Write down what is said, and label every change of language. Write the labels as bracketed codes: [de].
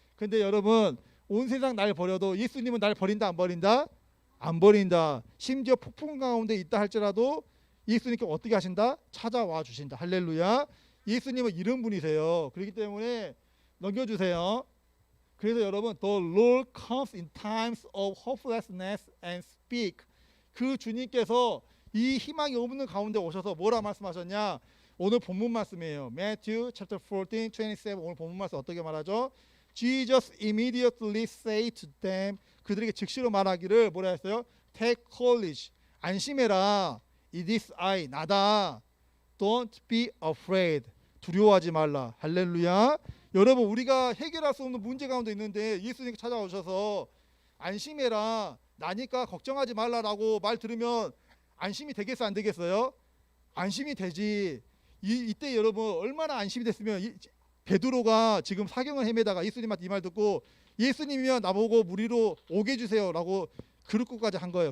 [ko] 근데 여러분, 온 세상 날 버려도 예수님은 날 버린다 안 버린다? 안 버린다. 심지어 폭풍 가운데 있다 할지라도 예수님께 어떻게 하신다? 찾아와 주신다. 할렐루야. 예수님은 이런 분이세요. 그렇기 때문에 넘겨주세요. 그래서 여러분, [en] The Lord comes in times of hopelessness and speak. [ko] 그 주님께서 이 희망이 없는 가운데 오셔서 뭐라 말씀하셨냐? 오늘 본문 말씀이에요. Matthew chapter 14, 27. 오늘 본문 말씀 어떻게 말하죠? [en] Jesus immediately said to them, [ko] 그들에게 즉시로 말하기를 뭐라 했어요? [en] Take courage, [ko] 안심해라. [en] It is I, [ko] 나다. [en] Don't be afraid, [ko] 두려워하지 말라. 할렐루야. 여러분, 우리가 해결할 수 없는 문제 가운데 있는데 예수님께 찾아오셔서 안심해라, 나니까 걱정하지 말라라고 말 들으면 안심이 되겠어 안 되겠어요? 안심이 되지. 이때 여러분 얼마나 안심이 됐으면 베드로가 지금 사경을 헤매다가 예수님한테 이 말 듣고 예수님이면 나보고 무리로 오게 해주세요라고 그럴 것까지 한 거예요.